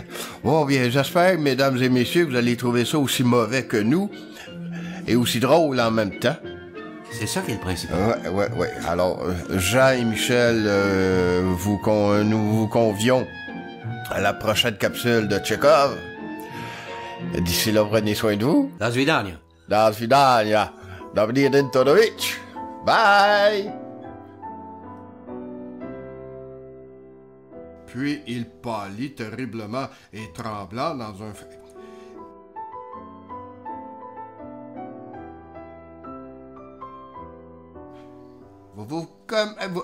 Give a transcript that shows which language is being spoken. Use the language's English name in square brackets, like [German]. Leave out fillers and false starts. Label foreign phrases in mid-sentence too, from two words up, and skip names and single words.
[French] Bon, bien, j'espère, mesdames et messieurs, que vous allez trouver ça aussi mauvais que nous, et aussi drôle en même temps. C'est ça qui est le principal. Ouais. Alors, Jean et Michel, nous vous convions à la prochaine capsule de Tchekhov. D'ici là, prenez soin de vous. [Russian] До свидания. До свидания. Добрый день, Тодорович. [English] Bye. [French] Puis il pâlit terriblement et trembla dans un... Vous comme...